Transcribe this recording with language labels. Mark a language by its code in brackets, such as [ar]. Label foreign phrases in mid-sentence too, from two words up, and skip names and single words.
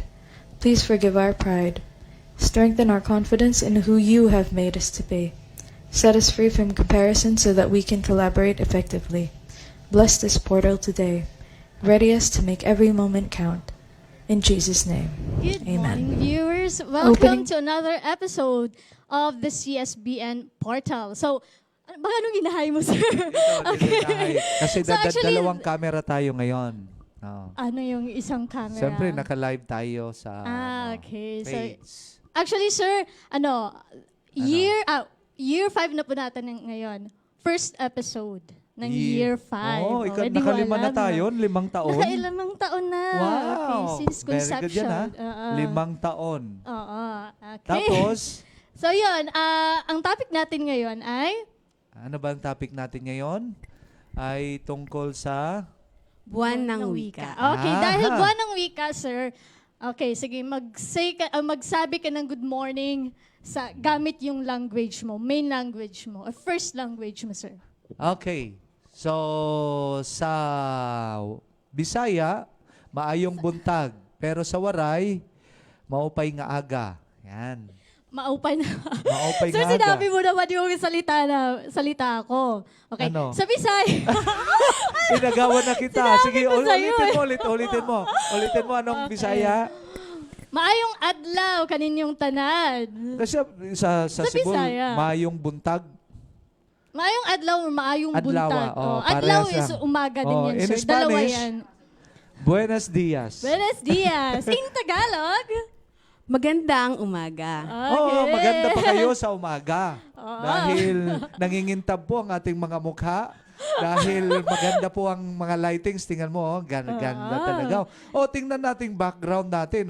[en] Please forgive our pride. Strengthen our confidence in who you have made us to be. Set us free from comparison so that we can collaborate effectively. Bless this portal today. Ready us to make every moment count. In Jesus' name, Good amen. morning, viewers. Welcome Opening- to another episode of the CSBN Portal. [tl] So, baka anong ginahay mo, sir? Okay. Kasi [en] So actually, [tl] dalawang camera tayo ngayon. Oh. ano yung isang camera? Siyempre, naka-live tayo sa okay. So, page. actually, sir, year 5 na po natin ngayon. [en] First episode [tl] ng year 5. Oh, nakalima na tayo, 5 taon. Nakailamang taon na. Wow. [en] Okay, since Very good conception. [tl] yan, ha? 5 taon. Oo. Okay. Tapos, So yun, ang topic natin ngayon ay ano ba ang topic natin ngayon? Ay tungkol sa... Buwan ng Wika. Okay, Ah. dahil buwan ng wika, sir. Okay, sige, magsabi ka ng [en] good morning [tl] sa gamit yung language mo, [en] main language [tl] mo, or [en] first language [tl] mo, sir. Okay. So, sa Bisaya, [ceb] maayong buntag. [tl] Pero sa Waray, [war] maupay nga aga. [tl] Yan. [war] Maupay na. Maupay [tl] Sir, [war] nga aga. [tl] sinabi mo naman yung salita ko. Okay, Ano? sa Bisaya. Pinagawa na kita. Sinabi Sige, ko sa'yo ulitin mo. Ulitin mo anong Okay. Bisaya. [ceb] Maayong adlaw kaninyong tanan. [tl] Kasi sa Sa Cebu, Bisaya. [ceb] mayong buntag. Maayong adlaw or maayong Adlaw, buntag. [tl] oh, Adlaw parehas is lang. umaga din Oh, yan, in sir. Dalawa Spanish, yan. [es] Buenos dias. Buenos dias. [en] In Tagalog. [tl] Magandang umaga. Oo, maganda pa kayo sa umaga. Oo. Dahil nangingintab po ang ating mga mukha. Dahil maganda po ang mga lightings. Tingnan mo, oh, ganda talaga. O, tingnan natin background natin.